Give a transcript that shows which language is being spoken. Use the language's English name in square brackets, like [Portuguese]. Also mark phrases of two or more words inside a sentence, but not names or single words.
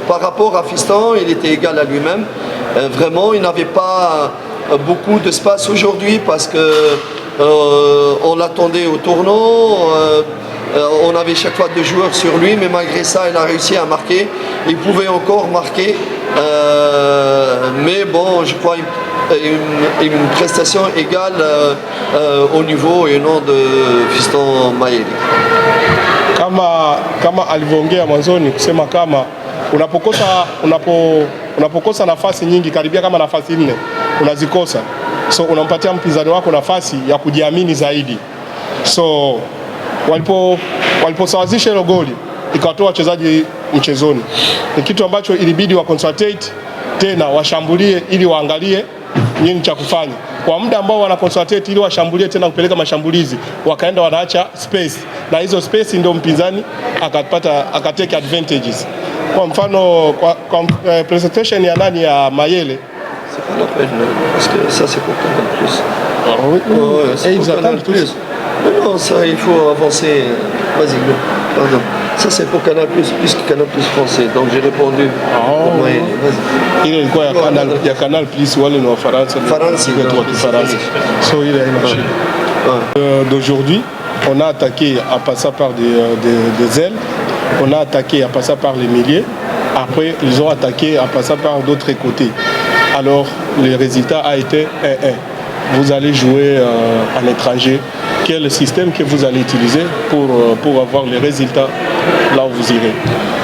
[French] Par rapport à Fiston, il était égal à lui-même. Vraiment, il n'avait pas beaucoup d'espace aujourd'hui parce qu'on l'attendait au tournant. On avait chaque fois 2 joueurs sur lui, mais malgré ça, il a réussi à marquer. Il pouvait encore marquer, mais bon, je crois une prestation égale au niveau et non de Fiston Mayele. [Swahili] Kama alivyoongea mwanzoni kusema kama unapokosa nafasi nyingi, karibia kama nafasi 4 unazikosa, so unampatia mpinzani wako nafasi ya kujiamini zaidi. So waliposawazisha hilo goli ikawatoa wachezaji mchezoni, ni kitu ambacho ilibidi wa concentrate tena washambulie ili waangalie nini cha kufanya. Kwa muda ambao wana concentrate ili washambulie tena kupeleka mashambulizi, wakaenda wanaacha space, na hizo space ndio mpinzani akatake advantages. Kwa mfano kwa presentation ya nani ya Mayele, [French] c'est pas la peine parce que ça c'est pour Canal Plus. Ah oui, c'est pour Canal Plus. Non, ça il faut avancer. Vas-y, pardon. Ça c'est pour Canal Plus que Canal Plus français. Donc j'ai répondu. Vas-y. Il est quoi [Swahili] ya Canal Plus wale no Faransa. [French] So il est d'aujourd'hui, on a attaqué en passant par des ailes. On a attaqué en passant par les milieux. Après, ils ont attaqué en passant par d'autres côtés. Alors, le résultat a été 1-1. Vous allez jouer à l'étranger. Quel est le système que vous allez utiliser pour avoir les résultats là où vous irez?